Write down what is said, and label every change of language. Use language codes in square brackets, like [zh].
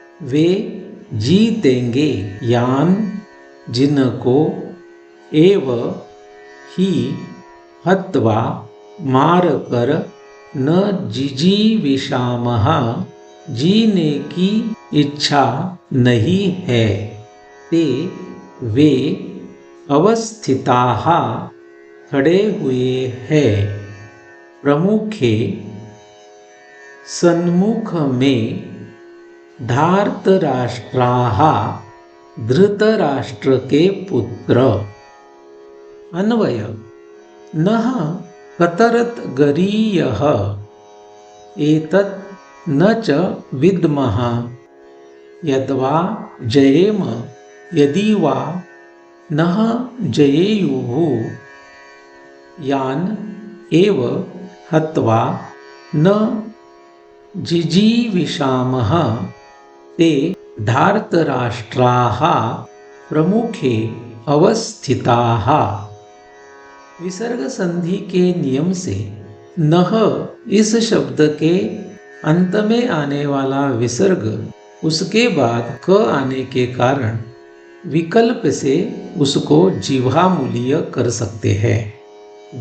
[hi] वे जीतेंगे, यान जिनको, एव ही हत्वा मार कर, [sa] न जिजीविषामः [hi] जीने की इच्छा नहीं है, ते वे अवस्थिताः खड़े हुए हैं, प्रमुखे सन्मुख में, धार्तराष्ट्राः धृतराष्ट्र के पुत्र। अन्वय। [sa] नः कतरत गरीयः एतत् न च विद्मः यद्वा जयेम यदि वा नः जयेयुः यान एव हत्वा न जिजीविषामः ते धार्तराष्ट्राः प्रमुखे अवस्थिताः। [hi] विसर्ग संधि के नियम से नह इस शब्द के अंत में आने वाला विसर्ग उसके बाद क आने के कारण विकल्प से उसको जिह्वामूलीय कर सकते हैं।